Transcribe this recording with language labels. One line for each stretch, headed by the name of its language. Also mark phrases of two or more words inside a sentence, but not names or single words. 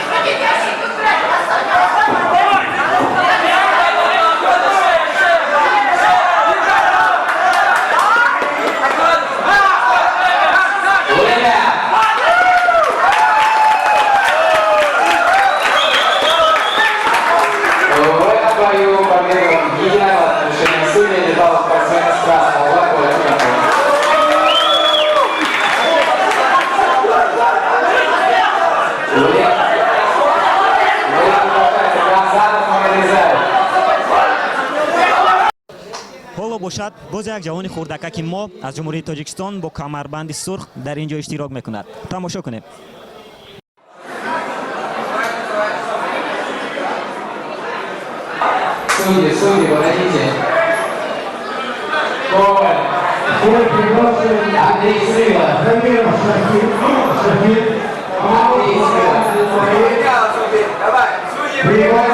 Russian: Время. В этом бою победу Гиева решением судей летал спортсмен из красного угла.
Tajik: ҳоло бошад боз як ҷавони хурдакаки мо аз ҷумҳурии тоҷикистон бо камарбанди сурх дар ин ҷо иштирок мекунад. Тамошо кунем.
Russian: Судьи, подойдите. Коваль. Андрей Срыва. Андрей Срыва.